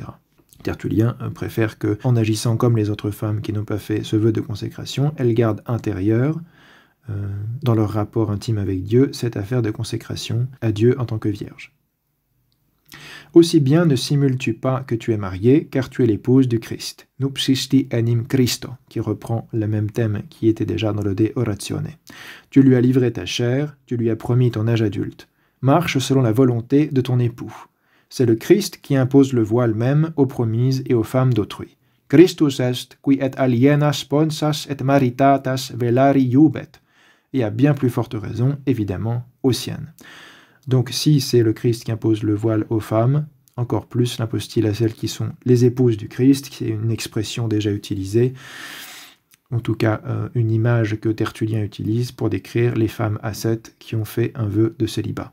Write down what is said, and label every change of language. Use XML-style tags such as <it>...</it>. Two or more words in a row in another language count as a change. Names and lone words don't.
<fr>Tertullien préfère que, en agissant comme les autres femmes qui n'ont pas fait ce vœu de consécration, elles gardent intérieur, dans leur rapport intime avec Dieu, cette affaire de consécration à Dieu en tant que vierge. Aussi bien ne simules-tu pas que tu es mariée, car tu es l'épouse du Christ.</fr> <la>Nupsisti enim Christo,</la> <fr>qui reprend le même thème qui était déjà dans le De Oratione. Tu lui as livré ta chair, tu lui as promis ton âge adulte. Marche selon la volonté de ton époux. C'est le Christ qui impose le voile même aux promises et aux femmes d'autrui.</fr> <la>Christus est, qui et aliena sponsas et maritatas velari iubet.</la> <fr>Et à bien plus forte raison, évidemment, aux siennes. Donc si c'est le Christ qui impose le voile aux femmes, encore plus l'impose-t-il à celles qui sont les épouses du Christ, qui est une expression déjà utilisée, en tout cas une image que Tertullien utilise pour décrire les femmes ascètes qui ont fait un vœu de célibat.</fr>